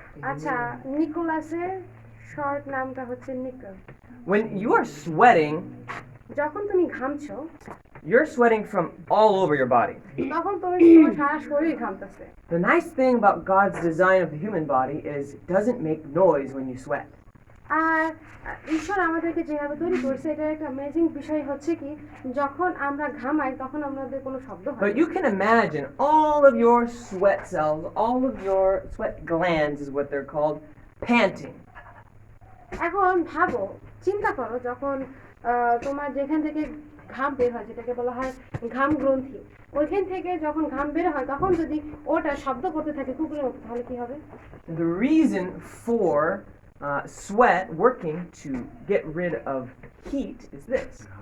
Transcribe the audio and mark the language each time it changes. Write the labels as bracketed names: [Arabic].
[Bangla] আচ্ছা নিকোলাসের শর্ট নামটা হচ্ছে Nicco. [English] When you are sweating, [Bangla] যখন তুমি ঘামছো [English] you're sweating from all over your body. [Bangla] তখন তুমি তোমার সারা শরীর ঘামতেছে। [English] The nice thing about God's design of the human body is it doesn't make noise when you sweat. [Bangla] আর ঈশ্বর আমাদেরকে যেভাবে তৈরি করেছে এটার একটা অ্যামেজিং বিষয় হচ্ছে কি যখন আমরা ঘামাই তখন আমাদের কোনো শব্দ হয় [English] But you can imagine all of your sweat cells, all of your sweat glands is what they're called, panting. [Bangla] এখন ভাবো চিন্তা করো যখন তোমার যেখান থেকে ঘাম বের হয় যেটাকে বলা হয় ঘাম গ্রন্থি ওইখান থেকে যখন ঘাম বের হয় তখন যদি ওটা শব্দ করতে থাকে কুকুরের মতো তাহলে কি হবে? [English] The reason for sweat working to get rid of heat is this.